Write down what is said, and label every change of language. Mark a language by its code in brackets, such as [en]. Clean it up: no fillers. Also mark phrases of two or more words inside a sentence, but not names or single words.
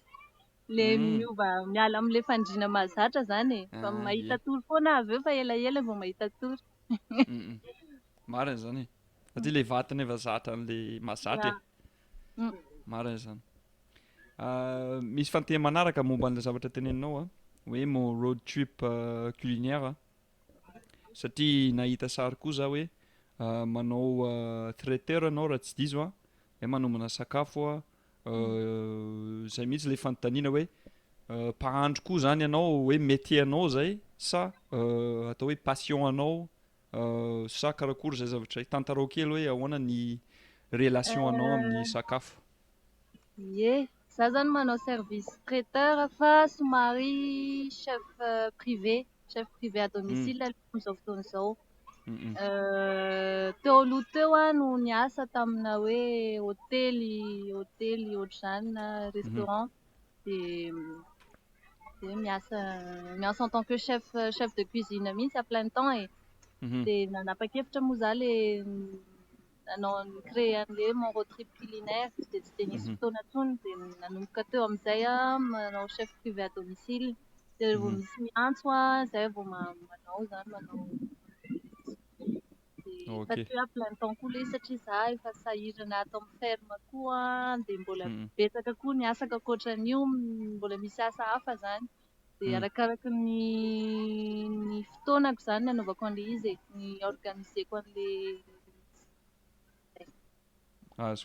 [mg] Le miala amin'ilay fandriana mahazatra zany. Fa mahita tory foana avy eo fa elaela vao mahita tory. Marina zany. Satria ilay vatana efa zatra an'ilay mahazatra e. Marina zany. Misy fanontaniana manaraka momba an'ilay zavatra teneninao hoe [fr] mon road trip culinaire [mg] satria nahita sary koa za hoe manao traiteur anao raha tsy diso hoe manomana sakafo zay mihitsy ilay fanontaniana hoe mpahandro koa zany ianao hoe métier anao zay sa atao hoe passion anao sa karakory zay zavatra tantarao kely hoe ahoana ny relation anao amin'ny sakafo. Ie, za zany manao [fr] service traiteur [mg] fa somary [fr] chef privé. chef privé à domicile [mg] amin'izao fotoana izao. Mhm. Teo aloha teo no niasa tamina hoe hôtely ohatr'izany na restaurant dia miasa [fr] en tant que chef de cuisine [mg] mihitsy [fr] à plein temps [mg] e. Mhm. Dia nanapa-kevitra moa izaho ilay créer an'ilay [fr] mon road trip culinaire [mg] dia tsy dia nisy fotoana intsony dia nanomboka teo amin'izay manao [fr] chef privé à domicile [mg] dia rehefa misy miantso izay vao manao fa Ok. tsy hoe [fr] à plein temps [mg] koa ilay izy satria izaho efa sahirana ato amin'ny ferme koa dia mbola betsaka koa ny asako ankoatran'io, mbola misy asa hafa izany dia arakaraky ny fotoanako izany ny anaovako an'ilay izy ny organiseko an'ilay Azoko.